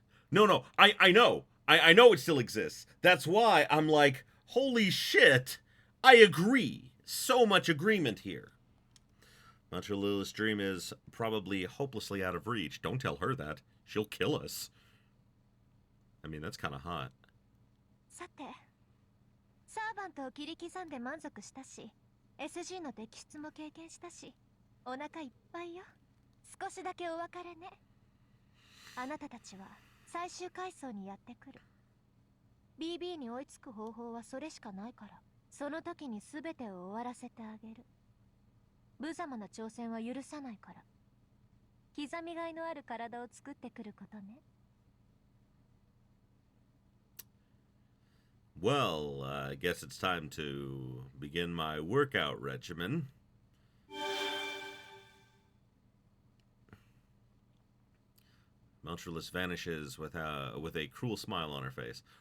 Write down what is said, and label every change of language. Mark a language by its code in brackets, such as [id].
[en] No, I know. I know it still exists. That's why I'm like, holy shit, I agree. So much agreement here. Meltryllis' dream is probably hopelessly out of reach. Don't tell her that. She'll kill us. I mean, that's kind of hot. [ja] さて、サーバントを切り刻んで満足したし、SG の摘出も経験したし、お腹いっぱいよ。少しだけお別れね。あなたたちは最終階層にやってくる。 BB に追いつく方法はそれしかないから、その時に全てを終わらせてあげる。無様な挑戦は許さないから。刻みがいのある体を作ってくることね。 [en] Well, I guess it's time to begin my workout regimen. Meltryllis vanishes with a cruel smile on her face.